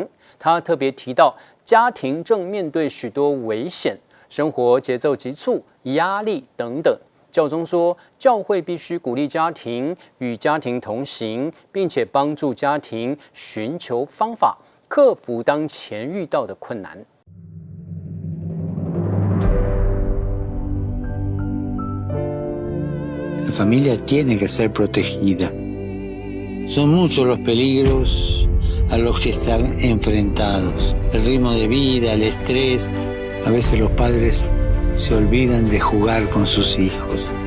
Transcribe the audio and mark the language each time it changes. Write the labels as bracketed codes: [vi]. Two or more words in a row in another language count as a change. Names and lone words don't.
[zh] 他特别提到，家庭正面对许多危险，生活节奏急促、压力等等。教宗说，教会必须鼓励家庭，与家庭同行，并且帮助家庭寻求方法，克服当前遇到的困难。 [es] La familia tiene que ser protegida. Son muchos los peligros a los que están enfrentados. El ritmo de vida, el estrés. A veces los padres se olvidan de jugar con sus hijos.